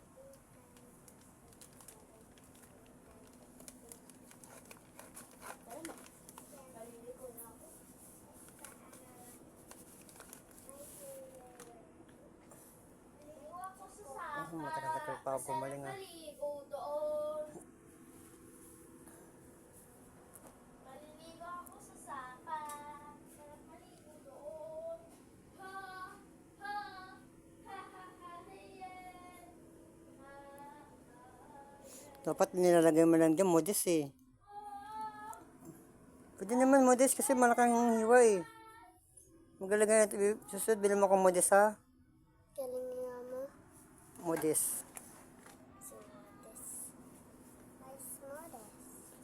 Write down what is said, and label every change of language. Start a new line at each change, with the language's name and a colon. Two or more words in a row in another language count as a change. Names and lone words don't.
Filipino: Matagal pa ako gumaling ah. Maligo doon. Maliligo ako sa sapa. Sarap maligo doon. Ha, ha, ha, ha, ha, yeah. Ha, ha. Dapat nilalagay mo lang dyan, modest eh. Pwede naman modest kasi malaking hiwa eh. Magalagay natin. Susunod, bilhin mo akong modest ha. Galing nga mo. Modest. Si Modest. Nice Modest.